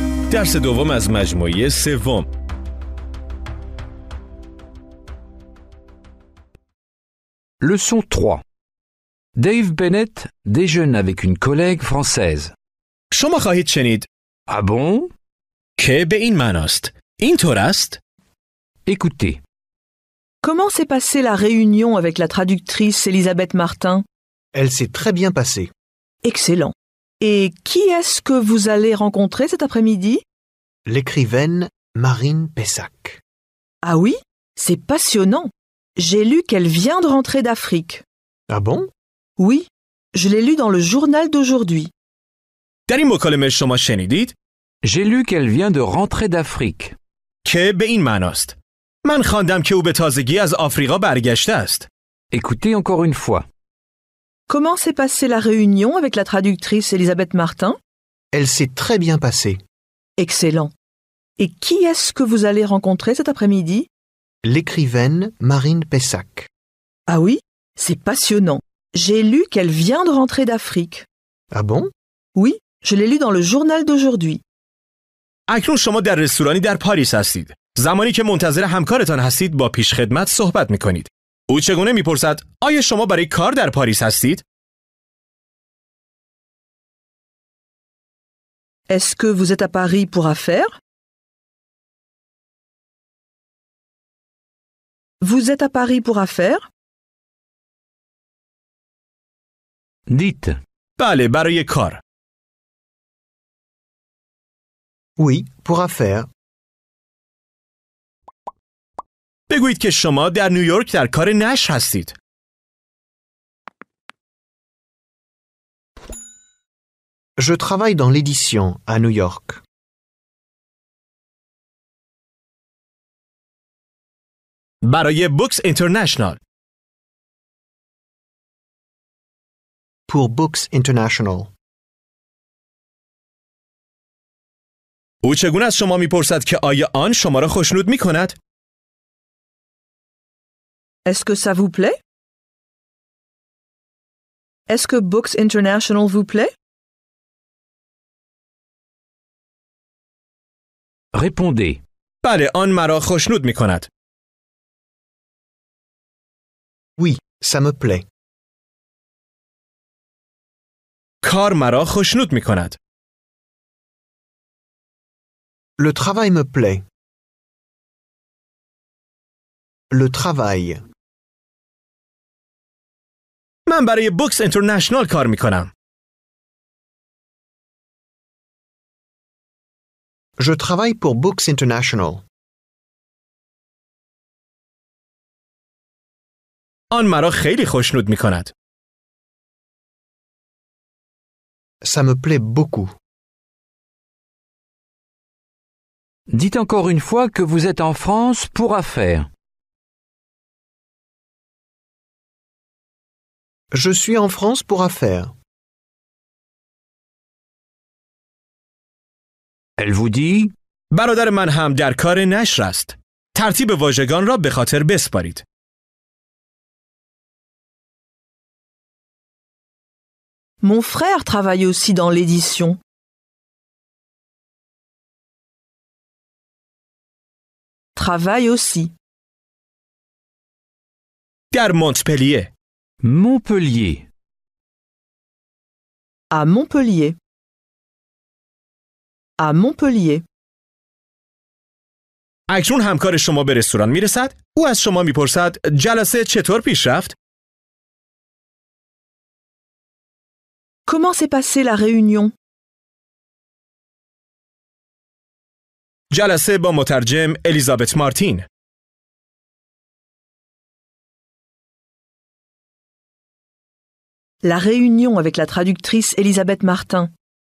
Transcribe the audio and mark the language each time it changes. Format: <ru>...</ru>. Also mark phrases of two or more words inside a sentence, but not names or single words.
<fa>درس دوم از مجموعه سوم.</fa> <fr>Leçon 3. Dave Bennett déjeune avec une collègue française.</fr> <fa>شما خواهید شنید</fa> <fr>Ah bon?</fr> <fa>که به این معناست. اینطور است؟</fa> <fr>Écoutez. Comment s'est passée la réunion avec la traductrice Elisabeth Martin? Elle s'est très bien passée. Excellent. Et qui est-ce que vous allez rencontrer cet après-midi? L'écrivaine Marine Pessac. Ah oui? C'est passionnant. J'ai lu qu'elle vient de rentrer d'Afrique. Ah bon? Oui, je l'ai lu dans le journal d'aujourd'hui.</fr> <fa>در این مکالمه شما شنیدید</fa> <fr>J'ai lu qu'elle vient de rentrer d'Afrique.</fr> <fa>که به این معناست. من خواندم که او به تازگی از آفریقا برگشته است.</fa> <fr>Écoutez encore une fois. Comment s'est passée la réunion avec la traductrice Elisabeth Martin? Elle s'est très bien passée. Excellent. Et qui est-ce que vous allez rencontrer cet après-midi? L'écrivaine Marine Pessac. Ah oui, c'est passionnant. J'ai lu qu'elle vient de rentrer d'Afrique. Ah bon? Oui, je l'ai lu dans le journal d'aujourd'hui.</fr> <fa>اکنون شما در رستورانی در پاریس هستید. زمانی که منتظر همکارتان هستید با پیشخدمت صحبت می‌کنید. او چگونه می‌پرسد آیا شما برای کار در پاریس هستید؟</fa> <fr>Est-ce que vous êtes à Paris pour affaires? Vous êtes à Paris pour affaires? Dites.</fr> <fa>بله برای کار.</fa> <fr>Oui, pour affaires.</fr> <fa>بگویید که شما در نیویورک در کار نشر هستید.</fa> <fr>Je travaille dans l'édition à New York.</fr> <fa>برای بوکس اینترنشنال.</fa> <fr>Pour Books International.</fr> <fa>او چگونه از شما میپرسد که آیا آن شما را خوشنود میکند؟</fa> <fr>Est-ce que ça vous plaît? Est-ce que Books International vous plaît? Répondez.</fr> <fa>بله آن مرا خوشنود میکند.</fa> <fr>Oui, ça me plaît.</fr> <fa>کار مرا خوشنود میکند.</fa> <fr>Le travail me plaît. Le travail.</fr> <fa>من برای بوکس اینترنشنال کار میکنم.</fa> <fr>Je travaille pour Books International.</fr> <fa>آن مرا خیلی خوشنود میکند.</fa> <fr>Ça me plaît beaucoup. Dites encore une fois que vous êtes en France pour affaires. Je suis en France pour affaires. Elle vous dit.</fr> <fa>برادر من هم در کار نشر است. ترتیب واژگان را به خاطر بسپارید.</fa> <fr>Mon frère travaille aussi dans l'édition. Travaille aussi.</fr> <fa>در مونتپلیه.</fa> <fr>Montpellier. À Montpellier. À Montpellier.</fr> <fa>اکنون همکار شما به رستوران میرسد. او از شما میپرسد جلسه چطور پیش رفت؟</fa> <fr>Comment s'est passée la réunion?</fr> <fa>جلسه با مترجم الیزابت مارتین.</fa> <fr>La réunion avec la traductrice Elisabeth Martin.</fr>